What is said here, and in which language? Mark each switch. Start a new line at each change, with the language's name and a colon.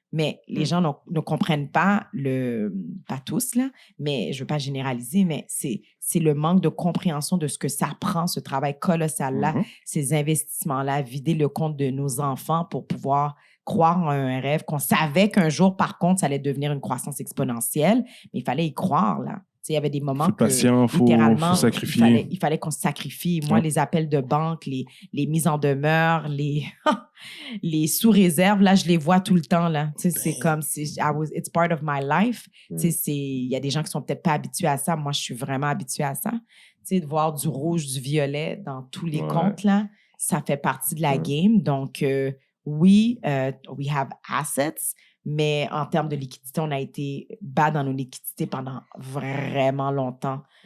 French: Mais les gens ne comprennent pas pas tous, là, mais je ne veux pas généraliser, mais c'est le manque de compréhension de ce que ça prend, ce travail colossal-là, ces investissements-là, vider le compte de nos enfants pour pouvoir croire en un rêve qu'on savait qu'un jour, par contre, ça allait devenir une croissance exponentielle, mais il fallait y croire, là. Il y avait des moments faut être patient, littéralement, faut sacrifier. il fallait qu'on se sacrifie. Moi, les appels de banque, les mises en demeure, les sous-réserves, là, je les vois tout le temps, là. C'est comme,
English: it's part of my life.
French: Il y a des gens qui sont peut-être pas habitués à ça. Moi, je suis vraiment habituée à ça. De voir du rouge, du violet dans tous les comptes, là, ça fait partie de la game. Donc, oui,
English: we have assets,
French: mais en termes de liquidité, on a été bas dans nos liquidités pendant vraiment longtemps.